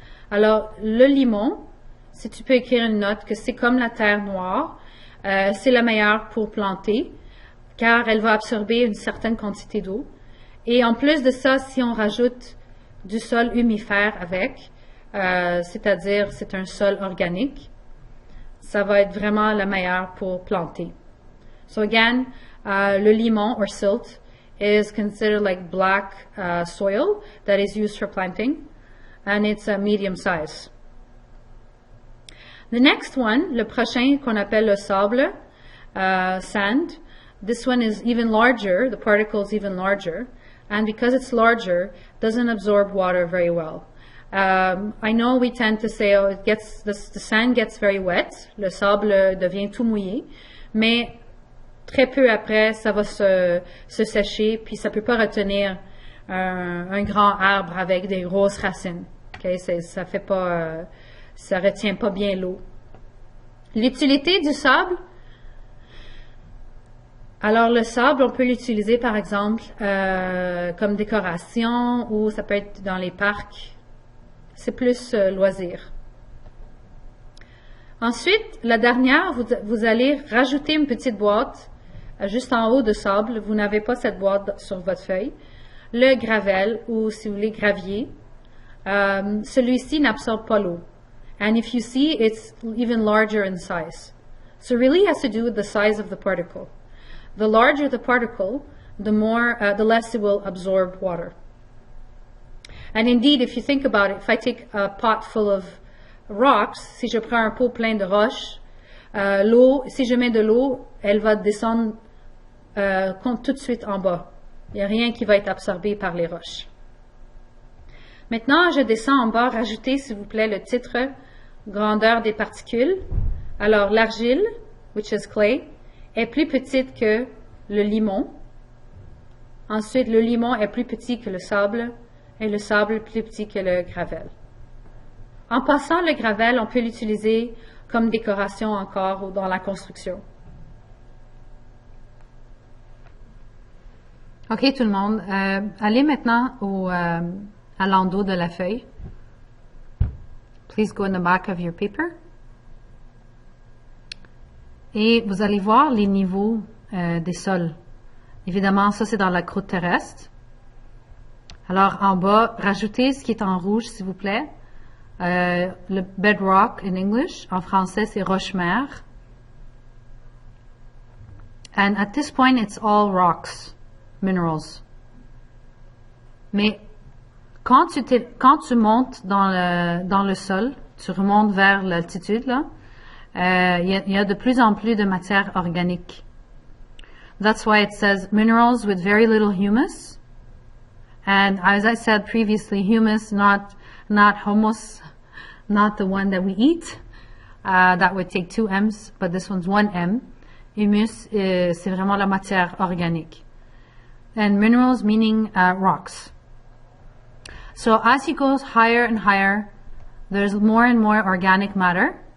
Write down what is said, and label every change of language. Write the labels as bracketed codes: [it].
[fr] Alors, le limon, si tu peux écrire une note que c'est comme la terre noire, c'est la meilleure pour planter, car elle va absorber une certaine quantité d'eau. Et en plus de ça, si on rajoute du sol humifère avec, c'est-à-dire c'est un sol organique, ça va être vraiment la meilleure pour planter. [en] So again, le limon or silt is considered like black soil that is used for planting, and it's a medium size. The next one, [fr] le prochain qu'on appelle le sable, [en] sand, this one is even larger, the particle is even larger, and because it's larger, doesn't absorb water very well. I know we tend to say, oh, the sand gets very wet, [fr] le sable devient tout mouillé, mais très peu après, ça va se sécher, puis ça peut pas retenir un grand arbre avec des grosses racines. [en] Okay? [fr] Ça fait pas, ça retient pas bien l'eau. L'utilité du sable. Alors le sable, on peut l'utiliser par exemple comme décoration ou ça peut être dans les parcs. C'est plus loisir. Ensuite, la dernière, vous allez rajouter une petite boîte juste en haut de sable. Vous n'avez pas cette boîte sur votre feuille. Le gravel ou si vous voulez gravier. Celui-ci n'absorbe pas l'eau. [en] And if you see, it's even larger in size. So it really has to do with the size of the particle. The larger the particle, the less it will absorb water. And indeed, if you think about it, if I take a pot full of rocks, [fr] si je prends un pot plein de roches, l'eau, si je mets de l'eau, elle va descendre tout de suite en bas. Il n'y a rien qui va être absorbé par les roches. Maintenant, je descends en bas. Rajoutez, s'il vous plaît, le titre grandeur des particules. Alors, l'argile, [en] which is clay, [fr] est plus petite que le limon. Ensuite, le limon est plus petit que le sable et le sable plus petit que le gravel. En passant, le gravel, on peut l'utiliser comme décoration encore ou dans la construction. OK, tout le monde. Allez maintenant à l'endos de la feuille. [en] Please go in the back of your paper. [fr] Et vous allez voir les niveaux des sols. Évidemment, ça c'est dans la croûte terrestre. Alors en bas, rajoutez ce qui est en rouge, s'il vous plaît. Le bedrock [en] in English. [fr] En français, c'est roche-mère. [en] And at this point, it's all rocks, minerals. [fr] Mais quand tu montes dans le sol, tu remontes vers l'altitude, là, il y a de plus en plus de matière organique. [en] That's why it says minerals with very little humus. And as I said previously, humus, not hummus, not the one that we eat. That would take 2 M's, but this one's 1 M. [fr] Humus, c'est vraiment la matière organique. [en] And minerals meaning rocks. So as you go higher and higher, there's more and more organic matter.